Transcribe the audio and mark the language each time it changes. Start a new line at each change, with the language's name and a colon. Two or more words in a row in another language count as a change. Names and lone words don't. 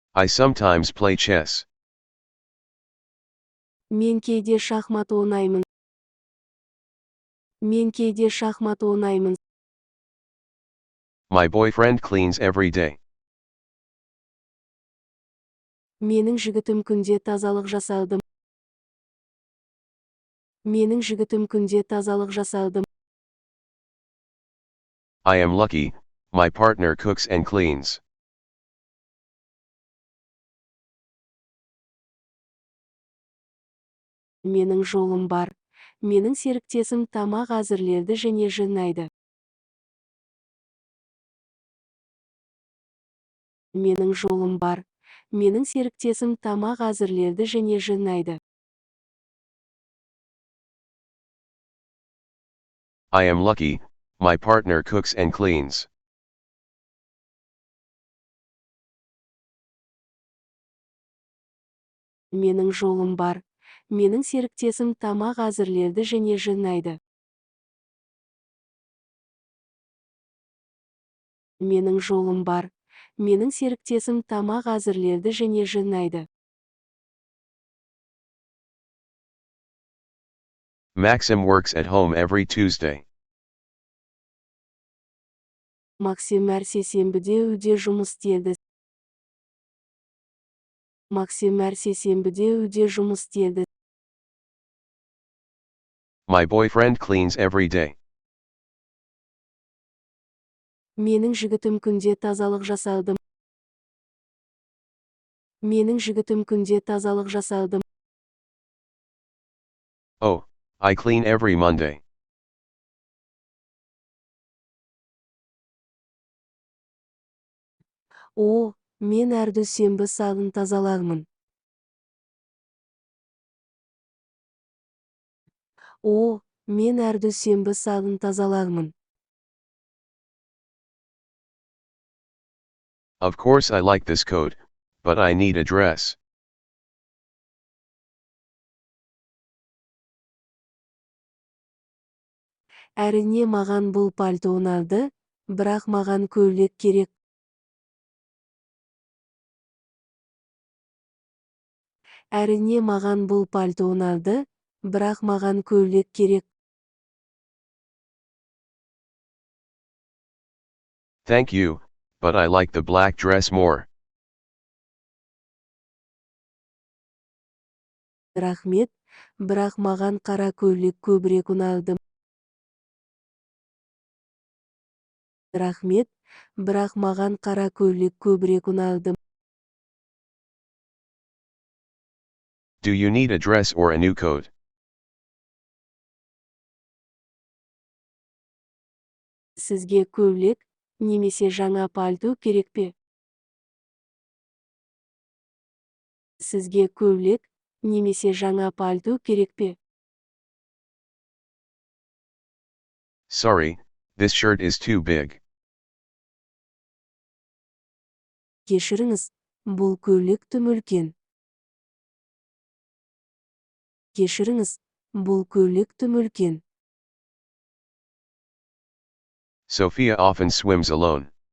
English: I sometimes play chess.
Kazakh: Мен кейде шахмат ойнаймын. Мен кейде шахмат ойнаймын.
English: My boyfriend cleans every day.
Kazakh: Менің жігітім күнде тазалық жасады. Менің жігітім күнде тазалық жасады.
English: I am lucky, my partner cooks and cleans.
Kazakh: Менің жолым бар. Менің серіктесім тамақ әзірледі және жинайды. Менің жолым бар. Менің серіктесім тамақ әзірледі және жинайды.
English: I am lucky, my partner cooks and cleans.
Kazakh: Менің жолым бар. Менің серіктесім тамақ әзірледі және жинайды. Менің жолым бар. Менің серіктесім тамақ әзірледі және жинайды.
English: Maxim works at home every Tuesday.
Kazakh: Максим әр сейсенбіде үйде жұмыс істеді. Максим әр сейсенбіде үйде жұмыс істеді.
English: My boyfriend cleans every day.
Kazakh: Менің жігітім күнде тазалық жасады. Менің жігітім күнде тазалық жасады.
English: Oh, I clean every Monday.
Kazakh: О, мен әр дүйсенбі сағын тазалаймын. О, мен әр дүйсенбі сағын тазалаймын.
English: Of course I like this coat, but I need a dress.
Kazakh: Әрине маған бұл пальто ұнады, бірақ маған көйлек керек. Әрине маған бұл пальто ұнады, бірақ маған көйлек керек.
English: Thank you, but I like the black dress more.
Kazakh: Рахмет, бірақ маған қара көйлек көбірек ұнады. Рахмет, бірақ маған қара көйлек көбірек ұнады.
English: Do you need a dress or a new coat?
Kazakh: Сізге көйлек, немесе жаңа пальто керек пе? Сізге көйлек, немесе жаңа пальто керек пе?
English: Sorry, this shirt is too big.
Kazakh: Кешіріңіз, бұл көйлек тым үлкен. Кешіріңіз, бұл көйлек тым үлкен.
English: Sophia often swims alone.